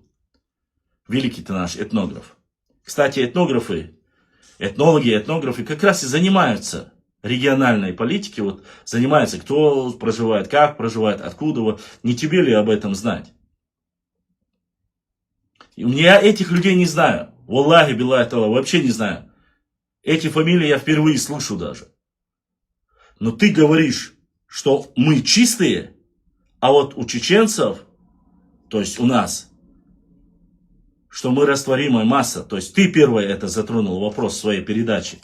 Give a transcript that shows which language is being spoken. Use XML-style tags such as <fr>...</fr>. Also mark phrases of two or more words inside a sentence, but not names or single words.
<ru>Великий ты наш этнограф. Кстати, этнологи как раз и занимаются региональной политикой. Вот занимаются, кто проживает, как проживает, откуда. Не тебе ли об этом знать? Я этих людей не знаю.</ru> <ar>والله، بالله تعالى,</ar> <ru>вообще не знаю. Эти фамилии я впервые слышу даже. Но ты говоришь, что мы чистые, а вот у чеченцев, то есть у нас, что мы растворимая масса. То есть ты первый это затронул вопрос в своей передаче.</ru>